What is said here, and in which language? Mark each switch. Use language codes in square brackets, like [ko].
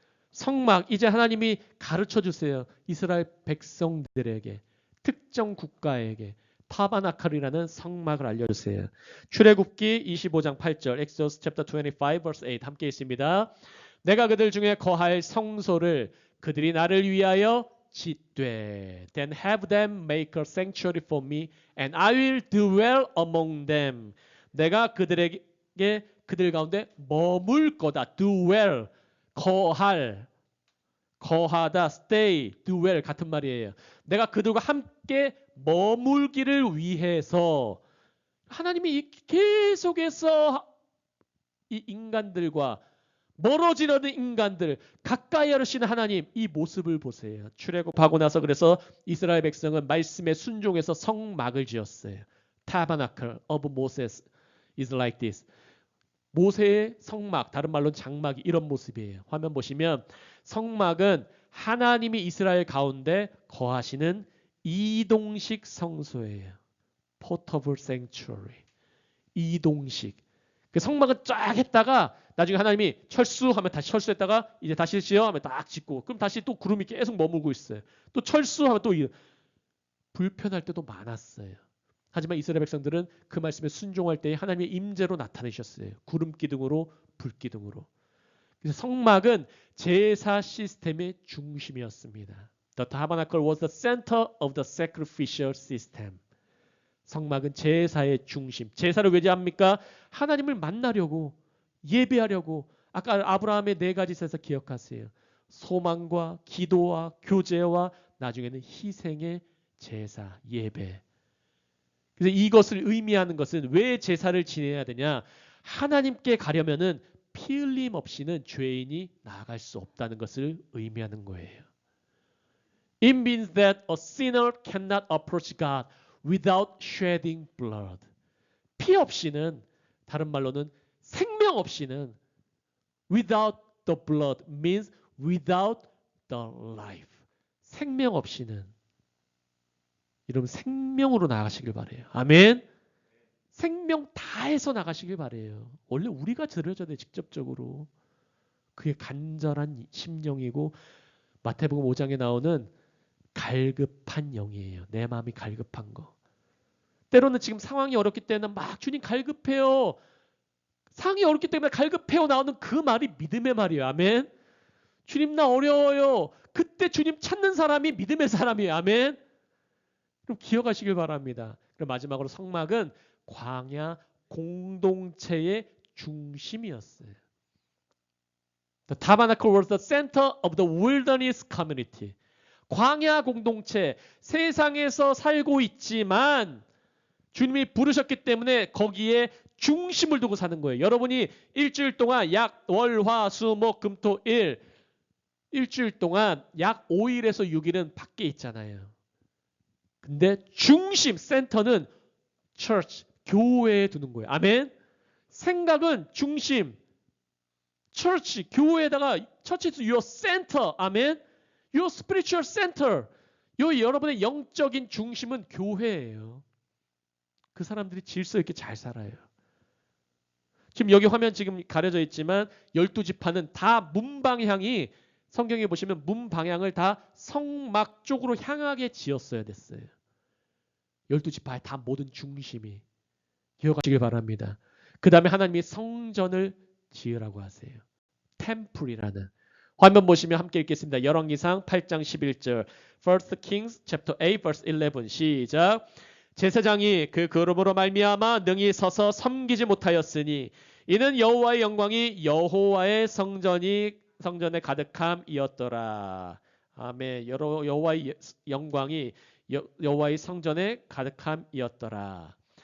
[ko] 성막 이제 하나님이 가르쳐 주세요. 이스라엘 백성들에게 특정 국가에게 타바나칼이라는 성막을 알려주세요. 출애굽기 25장 8절 [en] Exodus chapter 25 verse 8 [ko] 함께 있습니다. 내가 그들 중에 거할 성소를 그들이 나를 위하여 짓되 [en] then have them make a sanctuary for me and I will dwell among them. [ko] 내가 그들에게 그들 가운데 머물 거다. dwell 거하다 stay dwell 같은 말이에요. 내가 그들과 함께 머물기를 위해서 하나님이 계속해서 이 인간들과 멀어지려는 인간들 가까이 하시는 하나님 이 모습을 보세요. 출애굽하고 나서 그래서 이스라엘 백성은 말씀에 순종해서 성막을 지었어요. [en] Tabernacle of Moses is like this. [ko] 모세의 성막, 다른 말로는 장막이 이런 모습이에요. 화면 보시면 성막은 하나님이 이스라엘 가운데 거하시는 이동식 성소예요. [en] Portable Sanctuary. 이동식. [ko] 그 성막은 쫙 했다가 나중에 하나님이 철수하면 다시 철수했다가 이제 다시 지어 하면 딱 짓고 그럼 다시 또 구름이 계속 머물고 있어요. 또 철수하면 또 불편할 때도 많았어요. 하지만 이스라엘 백성들은 그 말씀에 순종할 때에 하나님의 임재로 나타내셨어요. 구름 기둥으로 불 기둥으로. 그래서 성막은 제사 시스템의 중심이었습니다. [en] The tabernacle was the center of the sacrificial system. [ko] 성막은 제사의 중심. 제사를 왜 합니까? 하나님을 만나려고 예배하려고. 아까 아브라함의 4가지 제사 기억하세요. 소망과 기도와 교제와 나중에는 희생의 제사, 예배. 그래서 이것을 의미하는 것은 왜 제사를 지내야 되냐? 하나님께 가려면은 피 흘림 없이는 죄인이 나아갈 수 없다는 것을 의미하는 거예요. [en] It means that a sinner cannot approach God without shedding blood. [ko] 피 없이는, 다른 말로는 생명 없이는, [en] without the blood means without the life. [ko] 생명 없이는. 여러분 생명으로 나가시길 바래요. 아멘. 생명 다해서 나가시길 바래요. 원래 우리가 드려져야 돼 직접적으로. 그게 간절한 심령이고 마태복음 5장에 나오는 갈급한 영이에요. 내 마음이 갈급한 거. 때로는 지금 상황이 어렵기 때문에 막 주님 갈급해요. 상황이 어렵기 때문에 갈급해요 나오는 그 말이 믿음의 말이에요. 아멘. 주님 나 어려워요. 그때 주님 찾는 사람이 믿음의 사람이에요. 아멘. 그럼 기억하시길 바랍니다. 그럼 마지막으로 성막은 광야 공동체의 중심이었어요. [en] The tabernacle was the center of the wilderness community. [ko] 광야 공동체, 세상에서 살고 있지만 주님이 부르셨기 때문에 거기에 중심을 두고 사는 거예요. 여러분이 일주일 동안 약 월, 화, 수, 목, 금, 토, 일 일주일 동안 약 5일에서 6일은 밖에 있잖아요. 근데 중심, 센터는 church, 교회에 두는 거예요. 아멘. 생각은 중심, church, 교회에다가 [en] church is your center. 아멘. Your spiritual center. [ko] 여러분의 영적인 중심은 교회예요. 그 사람들이 질서 있게 잘 살아요. 지금 여기 화면 지금 가려져 있지만 12지파는 다 문 방향이 성경에 보시면 문 방향을 다 성막 쪽으로 향하게 지었어야 됐어요. 12지파의 다 모든 중심이. 기억하시길 바랍니다. 그 다음에 하나님이 성전을 지으라고 하세요. 템플이라는. 화면 보시면 함께 읽겠습니다. 열왕기상 8장 11절. [en] 1 Kings chapter 8 verse 11 시작. [ko] 제사장이 그 거룩으로 말미암아 능히 서서 섬기지 못하였으니 이는 여호와의 영광이 여호와의 성전에 가득함이었더라. 아멘. 여호와의 영광이 여호와의 성전에 가득함이었더라.